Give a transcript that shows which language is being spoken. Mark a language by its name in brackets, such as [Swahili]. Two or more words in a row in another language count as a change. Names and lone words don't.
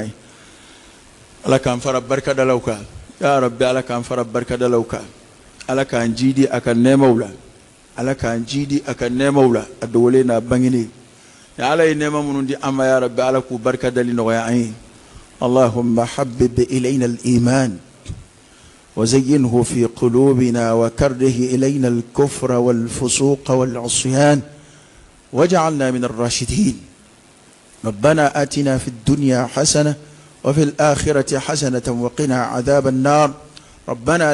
[Bambara] ye ala k'an fara barikadalaw kan [Arabic] يا ربي [Bambara] ala k'an fara barikadalaw kan ala k'an jidi a ka nɛɛmaw la ala k'an jidi a ka nɛɛmaw la a dogolen n'a bangenen ya ala ye nɛɛma minnu di an ma [Arabic] يا ربي [Bambara] ala k'u barikadali nɔgɔya an ye [Arabic] اللهم حبب إلينا الإيمان وزينه في قلوبنا وكره إلينا الكفر والفسوق والعصيان واجعلنا من الراشدين ربنا آتنا في الدنيا حسنة وفي الآخرة حسنة وقنا عذاب النار ربنا